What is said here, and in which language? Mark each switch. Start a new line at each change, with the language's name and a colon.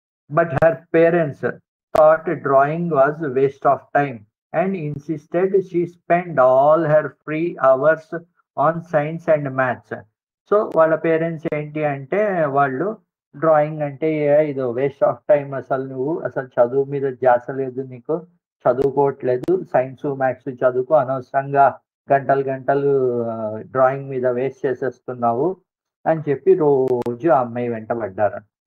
English: But her parents thought drawing was waste of time and insisted she spend all her free hours on science and maths.
Telugu: So వాళ్ళ parents ఏంటి అంటే వాళ్ళు drawing అంటే ఇది waste of time, అసలు నువ్వు అసలు చదువు మీద ధ్యాస లేదు, నీకు చదువుకోవట్లేదు, సైన్స్ మ్యాథ్స్ చదువుకో, అనవసరంగా గంటలు గంటలు డ్రాయింగ్ మీద వేస్ట్ చేసేస్తున్నావు అని చెప్పి రోజు ఆ అమ్మాయి వెంట పడ్డారు.